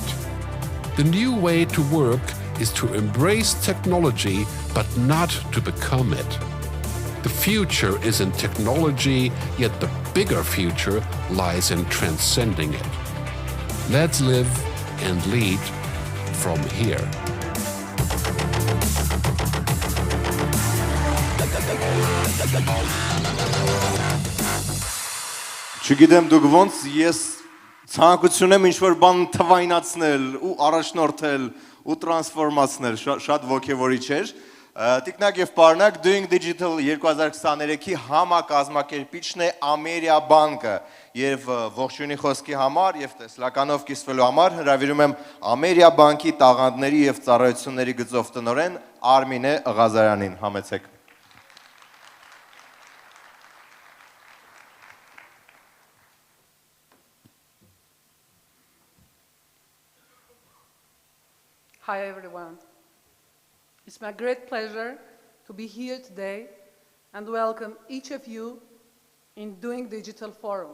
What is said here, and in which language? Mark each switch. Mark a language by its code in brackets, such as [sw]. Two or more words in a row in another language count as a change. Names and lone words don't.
[en] The new way to work is to embrace technology, but not to become it. The future is in technology, yet the bigger future lies in transcending it. Let's live and lead from here. [hy] Չգիտեմ դուք ոնց, ես ցանկություն եմ ինչ-որ բան թվայնացնել ու առաջնորդել ու տրանսֆորմացնել, շատ ոգևորիչ էր։ Տիկնակ եւ պարոնակ, Doing Digital 2023-ի համակազմակերպիչն է Ամերիա բանկը եւ ողջույնի խոսքի համար եւ տեսլականով կիսվելու համար հրավիրում եմ Ամերիա բանկի տաղանդների եւ ծառայությունների գծով տնօրեն Արմինե Ղազարյանին, համեցեք։ [en] Hi, everyone. It's my great pleasure to be here today and welcome each of you in Doing Digital Forum.